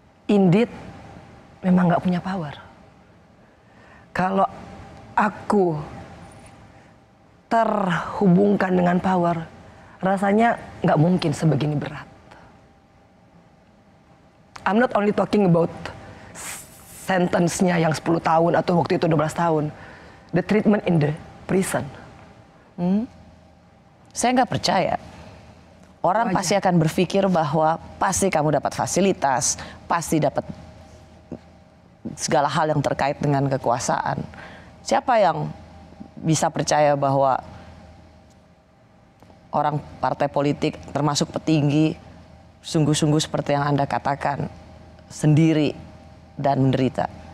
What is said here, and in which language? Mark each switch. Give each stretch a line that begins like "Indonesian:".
Indonesian: Indeed, memang nggak punya power. Kalau aku terhubungkan dengan power, rasanya nggak mungkin sebegini berat.
English: I'm not only talking about sentence-nya
Indonesian: yang 10 tahun atau waktu itu 12 tahun.
English: The treatment in the prison.
Indonesian: Saya nggak percaya. Orang pasti akan berpikir bahwa pasti kamu dapat fasilitas, pasti dapat segala hal yang terkait dengan kekuasaan. Siapa yang bisa percaya bahwa orang partai politik termasuk petinggi sungguh-sungguh seperti yang Anda katakan sendiri dan menderita?